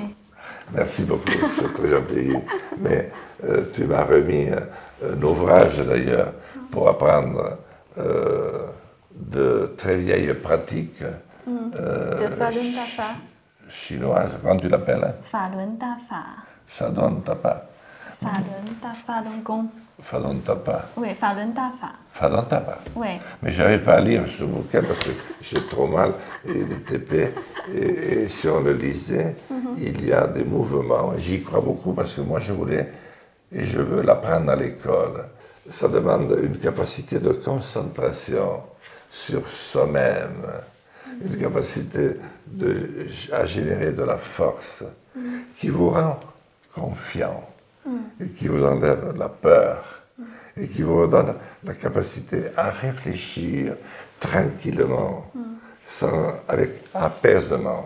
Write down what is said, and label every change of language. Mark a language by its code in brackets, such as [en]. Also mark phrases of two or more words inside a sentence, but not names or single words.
[fr] Merci beaucoup, c'est très gentil. Mais tu m'as remis un ouvrage d'ailleurs pour apprendre de très vieilles pratiques de Falun Dafa. chinoises. Comment tu l'appelles? Falun Dafa. Shadong Tapa. Falun Dafa Falun Gong. 法轮大法。 Oui, 法轮大法。法轮大法。 Oui. Mais je n'arrive pas à lire ce bouquin parce que j'ai trop mal et il est épais. Et si on le lisait, il y a des mouvements. J'y crois beaucoup parce que moi je voulais et je veux l'apprendre à l'école. Ça demande une capacité de concentration sur soi-même, une capacité à générer de la force qui vous rend confiant et qui vous enlève la peur et qui vous redonne la capacité à réfléchir tranquillement, avec apaisement.